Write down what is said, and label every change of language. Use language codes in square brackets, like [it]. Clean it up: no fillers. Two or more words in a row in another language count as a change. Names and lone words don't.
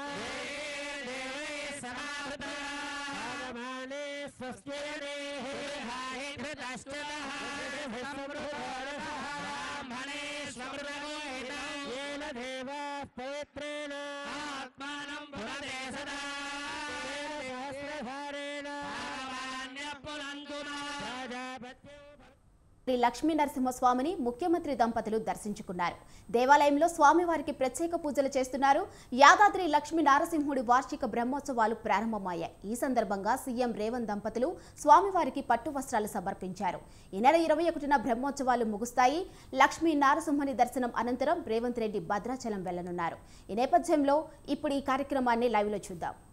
[sa] देवै समाहृता भाहि धृतश्चलः ब्राह्मणे स्वमृतगोहिता येन देवाः पवित्रेण आत्मानं पुनते सदा सहस्रधारेण पुनन्तुना [te] శ్రీ లక్ష్మీ నరసింహస్వామిని ముఖ్యమంత్రి దంపతులు దర్శించుకున్నారు. దేవాలయంలో స్వామివారికి ప్రత్యేక పూజలు చేస్తున్నారు. యాదాద్రి లక్ష్మీ నరసింహుడి వార్షిక బ్రహ్మోత్సవాలు ప్రారంభమయ్యాయి. ఈ సందర్భంగా సీఎం రేవంత్ దంపతులు స్వామివారికి పట్టు వస్త్రాలు సమర్పించారు. ఈ నెల 21న బ్రహ్మోత్సవాలు ముగుస్తాయి. లక్ష్మీ నరసింహుని దర్శనం అనంతరం రేవంత్ రెడ్డి భద్రాచలం వెళ్లనున్నారు. ఈ నేపథ్యంలో ఇప్పుడు ఈ కార్యక్రమాన్ని లైవ్ లో చూద్దాం.